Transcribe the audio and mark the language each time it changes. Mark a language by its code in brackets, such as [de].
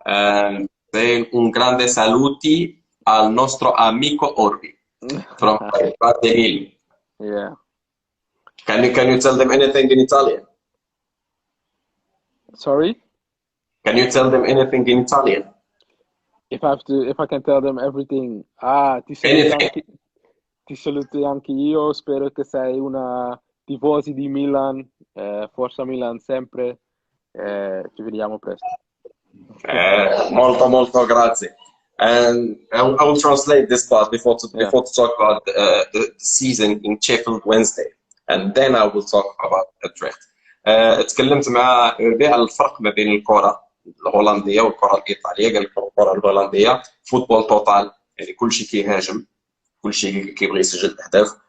[en] And saying [it] un grande saluti al nostro amico [en] Orbi from Pademil. yeah. Can you tell them anything in Italian? Sorry? Can you tell them anything in Italian? If I can tell them everything. Anything. [it] Ti saluto anche io, spero che sei una tifosi di Milan, forza Milan sempre, ci vediamo presto. Molto molto grazie. [en] And I will translate this part Yeah, before to talk about the season in Sheffield Wednesday, and then I will talk about Utrecht. [ar] اتكلمت مع يوربي على الفرق ما بين الكرة الهولندية والكرة الإيطالية. قال لك الكرة الهولندية فوتبول توتال، يعني كل شيء كيهاجم، كل شيء كيبغي يسجل اهداف.